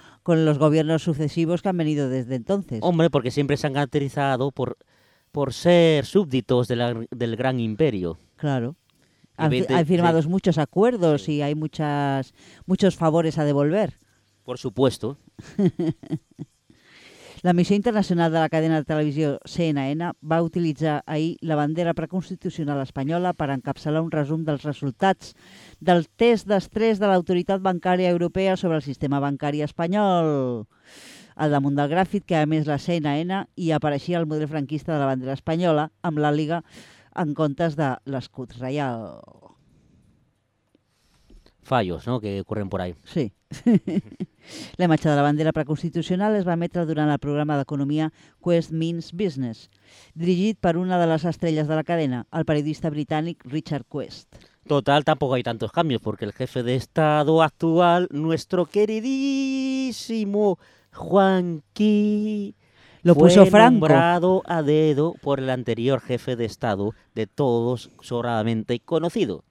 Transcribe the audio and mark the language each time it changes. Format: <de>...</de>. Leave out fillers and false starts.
<es>con los gobiernos sucesivos que han venido desde entonces. Hombre, porque siempre se han caracterizado por ser súbditos del gran imperio. Claro. Han firmado muchos acuerdos, sí. Y hay muchos favores a devolver. Por supuesto.</es> <ca>La emissió internacional de la cadena de televisió CNN va utilitzar ahir la bandera preconstitucional espanyola per encapçalar un resum dels resultats del test d'estrès de l'autoritat bancària europea sobre el sistema bancari espanyol. Al damunt del gràfic que ha emès la CNN hi apareixia el model franquista de la bandera espanyola amb l'àliga en comptes de l'escut reial.</ca> <es>Fallos, no?, que corren por ahí. Sí.</es> <ca>La imatge de la bandera preconstitucional es va emetre durant el programa d'economia Quest Means Business, dirigit per una de les estrelles de la cadena, el periodista britànic Richard Quest.</ca> <es>Total, tampoco hay tantos cambios, porque el jefe de Estado actual, nuestro queridísimo Juanqui, lo puso Franco. Nombrado a dedo por el anterior jefe de Estado, de todos sobradamente conocido.</es>